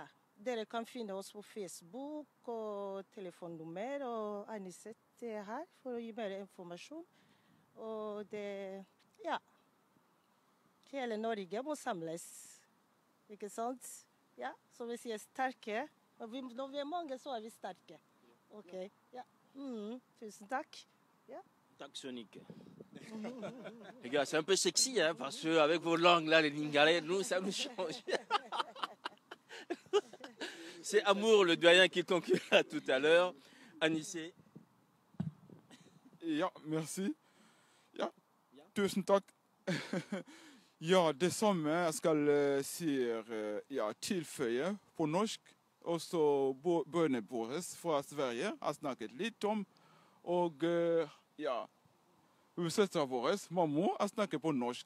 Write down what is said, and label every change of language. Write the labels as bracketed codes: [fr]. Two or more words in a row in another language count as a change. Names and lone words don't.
[no] Dere kan finne oss på Facebook og telefonnummer, og Anisette er her for å gi mer informasjon. Og det, ja, hele Norge må samles, ikke sant? Ja, så vi sier sterke. Og når vi er mange, så er vi sterke. Ok, ja. Tusen takk. Ja. [sv] Tack Sonic. [fr] Les gars, c'est un peu sexy, hein, parce qu'avec vos langues là, les Lingala, nous, ça nous change. C'est Amour, le doyen qui conclura tout à l'heure. Anissé. [no] Ja, merci. Ja, tusen takk. Ja, det samme jeg skal si ja, tilføye på norsk. Også bøndene våre fra Sverige har snakket litt om. Og ja, søstera vår, mamma, har snakket på norsk.